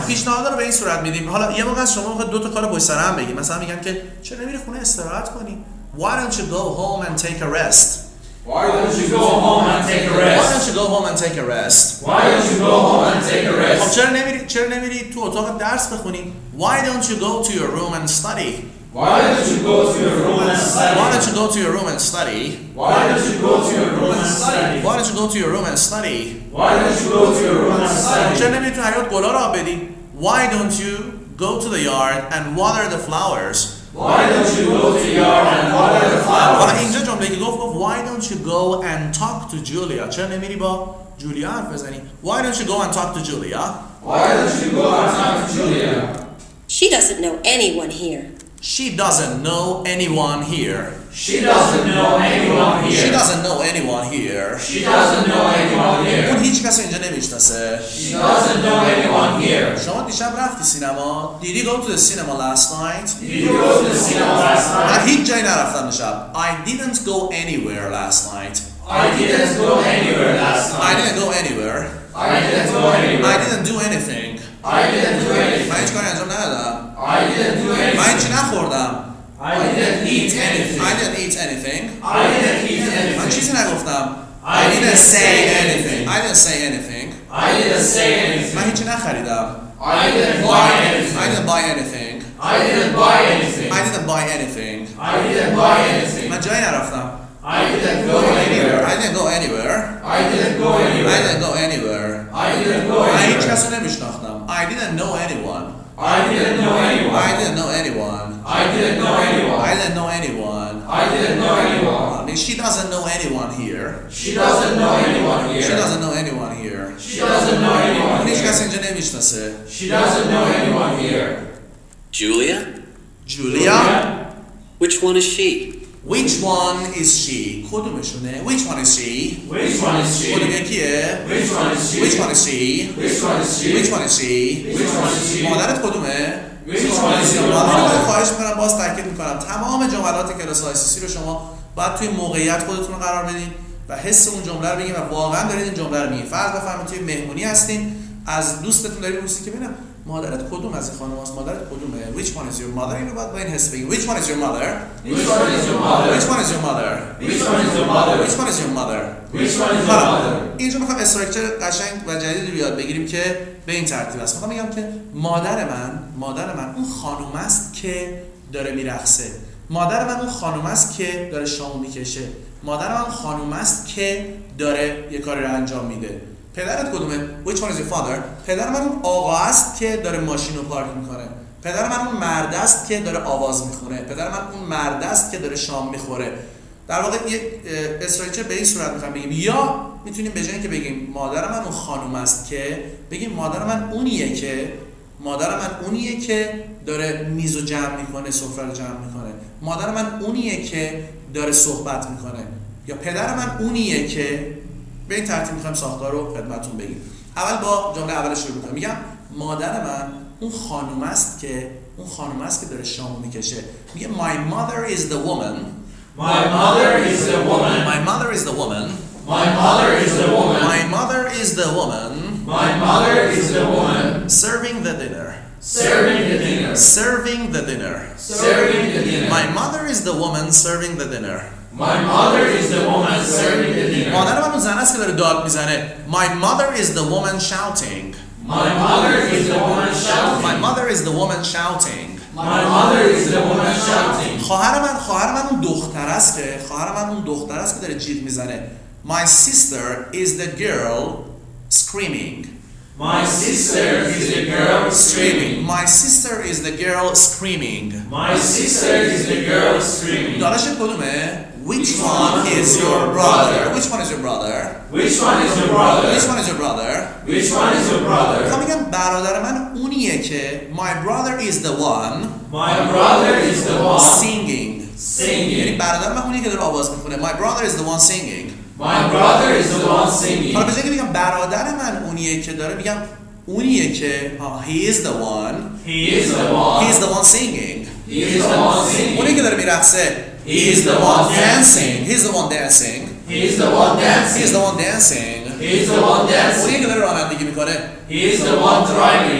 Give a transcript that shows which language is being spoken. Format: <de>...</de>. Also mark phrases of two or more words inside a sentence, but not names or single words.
<fa>پیشنهادها رو به این صورت میدیم. حالا یه موقع از شما میخواد دو تا کار پشت سر هم بگیم. مثلا میگن که چرا نمیری خونه استراحت کنی؟</fa> <en>Why don't you go home and take a rest? Why don't you go home and take a Why rest? don't you go home and take a rest? Why don't you go home and take a</en> <fa>خب</fa> <en>rest?</en> <fa>چرا نمیری تو اتاق درس بخونی؟</fa> <en>Why don't you go to your room and study? Why don't you go to your room and study? Why don't you go to your room and study? Why don't you go to your room and study? Why don't you go to your room and study? Why don't you go to your room and study?</en> <fa>چرا نمیری تو حیاط گلا رو آب بدی؟</fa> <en>Why don't you go to the yard and water the flowers? Why don't you go to your yard and water the flowers?</en> <fa>حالا اینجا جمله که گفت</fa> <en>Why don't you go and talk to Julia?</en> <fa>چرا نمیری با جولیا حرف بزنی؟</fa> <en>Why don't you go and talk to Julia? Why don't you go and talk to Julia? She doesn't know anyone here. She doesn't know anyone here. She doesn't know anyone here. She doesn't know anyone here. She doesn't know anyone here.</en> <fa>اون هیچ کس اینجا نمیشناسه.</fa> <en>She doesn't know anyone here.</en> <fa>شما دیشب رفتی سینما؟</fa> <en>Did you go to the cinema last night? Did you go to the cinema last</en> <fa>من</fa> <en>night?</en> <fa>هیچ جایی نرفتم دیشب.</fa> <en>I didn't go anywhere last night. I didn't go anywhere last I night. didn't go anywhere. I didn't go anywhere. I didn't do anything. I didn't do anything.</en> <fa>من هیچ کاری انجام ندادم.</fa> <en>I didn't do</en> <fa>من</fa> <en>anything.</en> <fa>هیچی نخوردم.</fa> <en>I didn't eat anything. I didn't eat anything. I didn't eat</en> <fa>من</fa> <en>anything.</en> <fa>چیزی نگفتم.</fa> <en>I didn't say anything. I didn't say anything. I didn't say</en> <fa>من</fa> <en>anything.</en> <fa>هیچی نخریدم.</fa> <en>I didn't buy I anything. didn't buy anything. I didn't buy anything. I didn't buy anything. I didn't buy anything.</en> <fa>من جایی نرفتم.</fa> <en>I didn't go anywhere. I didn't go anywhere. I didn't go I anywhere. didn't go anywhere. I didn't go</en> <fa>من هیچ</fa> <en>anywhere.</en> <fa>کس رو نمیشناختم.</fa> <en>I didn't know anyone. I didn't know anyone. I didn't know anyone. I didn't know anyone. I didn't know anyone. I didn't know anyone. I mean, she doesn't know anyone here. She doesn't know anyone She here. doesn't know anyone here. She doesn't know anyone</en> <fa>هیچ کس</fa> <en>here.</en> <fa>اینجا نمیشناسه.</fa> <en>She doesn't know anyone here. Julia? Julia? Which one is she? Which one is she? کدومشونه؟ Which one is she? Which one is she?</en> <fa>کدوم یکیه؟</fa> <en>Which one is she? Which one is she? Which one is she? Which one is she? Which one is she?</en> <fa>مادرت کدومه؟</fa> <en>Which one is your</en> <fa>مادر رو</fa> <en>mother?</en> <fa>خواهش میکنم باز تاکید میکنم تمام جملات کلاس آیسیسی رو شما باید توی موقعیت خودتون رو قرار بدین و حس اون جمله رو بگین و واقعا دارید این جمله رو میگین. فرض بفرمایید توی مهمونی هستین از دوستتون دارید میپرسید که ببینم مادرت کدوم از این خانم است؟ مادرت کدومه؟</fa> <en>Which one is your mother؟</en> <fa>اینو باید با این حس بگین.</fa> <en>Which one is your mother؟ Which one is your mother? Which one is your mother؟ Which one is your mother? Which one is your mother؟ Which one is your</en> <fa>حالا</fa> <en>mother?</en> <fa>اینجا میخوام استراکچر قشنگ و جدیدی رو یاد بگیریم که به این ترتیب است. میخوام بگم که مادر من اون خانم است که داره میرقصه. مادر من اون خانم است که داره شامو میکشه. مادر من اون خانم است که داره یه کاری رو انجام میده. پدرت کدومه؟</fa> <en>Which one is your father؟</en> <fa>پدر من اون آقا است که داره ماشین رو پارک میکنه. پدر من اون مرد است که داره آواز میخونه. پدر من اون مرد است که داره شام میخوره. در واقع یک استراکچر به این صورت میخوام بگیم. یا میتونیم به جای اینکه بگیم مادر من اون خانم است که بگیم مادر من اونیه که داره میزو جمع میکنه، سفره رو جمع میکنه. مادر من اونیه که داره صحبت میکنه. یا پدر من اونیه که به این ترتیب میخوایم ساختار رو خدمتتون بگیم. اول با جمله اولش شروع میکنم. میگم مادر من اون خانم است که داره شامو میکشه. میگه</fa> <en>my mother is the woman. My mother is the woman. My mother is the woman. My mother is the woman. My mother is the woman. My mother is the woman. Serving the dinner. Serving the dinner. Serving the dinner. Serving the dinner. My mother is the woman serving the dinner. My mother is the woman serving the dinner.</en> <fa>مادر من اون زن است که داره داد میزنه.</fa> <en>My mother is the woman shouting. My mother is the woman shouting. My mother is the woman shouting. My mother is the woman shouting.</en> <fa>خواهر من اون دختر است که داره جیغ میزنه.</fa> <en>My sister is the girl screaming. My sister is the girl screaming. My sister is the girl screaming. My sister is the girl screaming.</en> <fa>داداشت کدومه؟</fa> <en>Which one is your brother? Which one is your brother? Which one is your brother? Which one is your brother? Which one is your brother?</en> <fa>میخوام بگم برادر من اونیه که</fa> <en>my brother is the one My brother is the one singing.</en> <fa>یعنی</fa> <en>singing.</en> <fa>برادر من اونیه که داره آواز میخونه.</fa> <en>My brother is the one singing. My brother is the one singing.</en> <fa>حالا به جای که بگم برادر من اونیه که داره میگم اونیه که</fa> <en>he is the one. He is the one. He is the one singing. He is the one singing.</en> <fa>اونیه که داره میرقصه.</fa> <en>He is the one dancing. He is the one dancing. He is the one He is dancing. the one dancing. He is the one</en> <fa>اونیه</fa> <en>dancing.</en> <fa>که داره رانندگی میکنه.</fa> <en>He is the one He driving.</en>